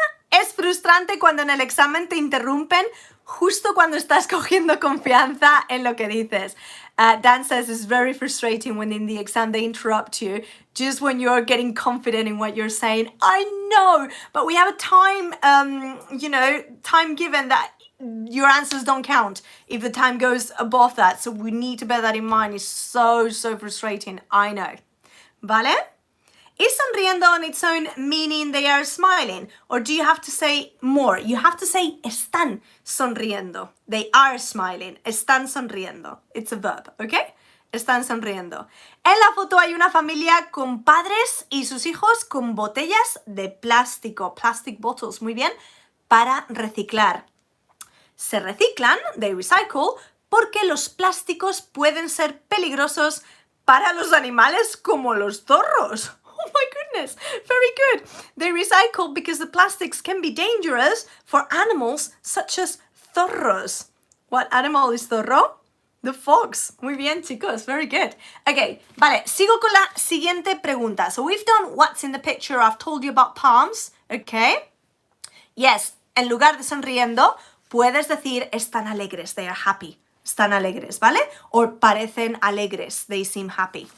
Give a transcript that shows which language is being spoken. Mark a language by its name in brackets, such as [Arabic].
[Spanish] Es frustrante cuando en el examen te interrumpen justo cuando estás cogiendo confianza en lo que dices. [English] Dan says it's very frustrating when in the exam they interrupt you just when you're getting confident in what you're saying. I know, but we have a time, time given that your answers don't count if the time goes above that. So we need to bear that in mind. It's so frustrating. I know. [Spanish] ¿Vale? [English] Is sonriendo on its own meaning they are smiling? Or do you have to say more? You have to say [Spanish] están sonriendo. [English] They are smiling. [Spanish] Están sonriendo. [English] It's a verb, ¿ok? [Spanish] Están sonriendo. En la foto hay una familia con padres y sus hijos con botellas de plástico. [English] Plastic bottles, [Spanish] muy bien, para reciclar. Se reciclan, [English] they recycle, [Spanish] porque los plásticos pueden ser peligrosos para los animales como los zorros. [English] Oh my goodness, very good. They recycle because the plastics can be dangerous for animals such as zorros. What animal is zorro? The fox. [Spanish] Muy bien, chicos, [English] very good. [Spanish] Okay, vale, sigo con la siguiente pregunta. [English] So we've done what's in the picture. I've told you about palms, okay? [Spanish] Yes, en lugar de sonriendo, puedes decir están alegres, [English] they are happy. [Spanish] Están alegres, ¿vale? O parecen alegres, [English] they seem happy.